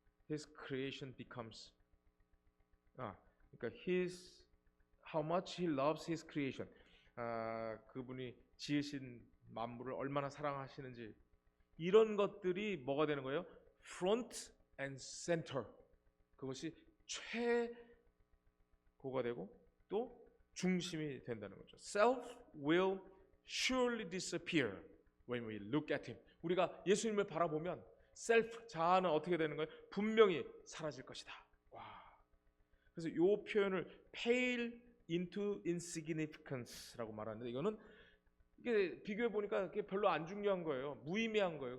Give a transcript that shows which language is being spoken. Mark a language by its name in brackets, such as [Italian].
[English] His creation becomes, [Korean] 그러니까 [English] how much He loves His creation, [Korean] 그분이 지으신 만물을 얼마나 사랑하시는지, 이런 것들이 뭐가 되는 거예요? [English] Front and center, [Korean] 그것이 최고가 되고 또 중심이 된다는 거죠. [English] Self will surely disappear when we look at Him. [Korean] 우리가 예수님을 바라보면 셀프, 자아는 어떻게 되는 거예요? 분명히 사라질 것이다. 와. 그래서 이 표현을 [English] pale into insignificance [Korean] 라고 말하는데, 이거는 이게 비교해 보니까 이게 별로 안 중요한 거예요. 무의미한 거예요.